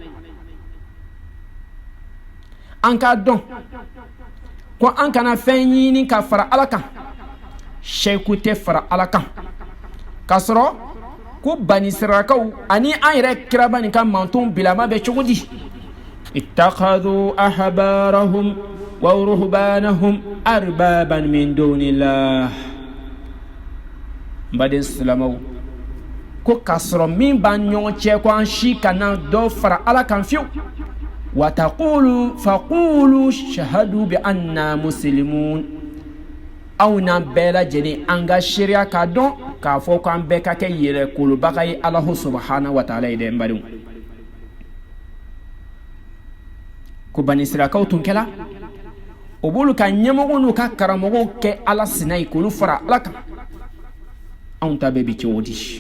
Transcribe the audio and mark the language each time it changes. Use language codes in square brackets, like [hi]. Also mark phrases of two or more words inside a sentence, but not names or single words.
[bm] an k'a dɔn ko an kana fɛn ɲini ka fara ala kan seyiku tɛ fara ala kan k'a sɔrɔ ko bani Israilakaw ani an yɛrɛ kiraba nin ka mantonw bilama bɛ cogo di [ar] اتخذوا أحبارهم ورهبانهم أربابا من دون الله [bm] n baden silamɛw ko k'a sɔrɔ min b'an ɲɔgɔn cɛ ko an si kana dɔ fara ala kan fiyewu [ar] فقولوا اشهدوا بأنا مسلمون [bm] aw n'an bɛɛ lajɛlen an ka seereya k'a dɔn k'a fɔ ko an bɛɛ ka kɛ yɛrɛkolobaga ye [ar] الله سبحانه وتعالى [bm] ye dɛ n badenw ko bani Israilakaw tun kɛla o b'olu ka ɲɛmɔgɔw n'u ka karamɔgɔw kɛ ala sina ye k'olu fara ala kan anw ta bɛɛ bi cogo di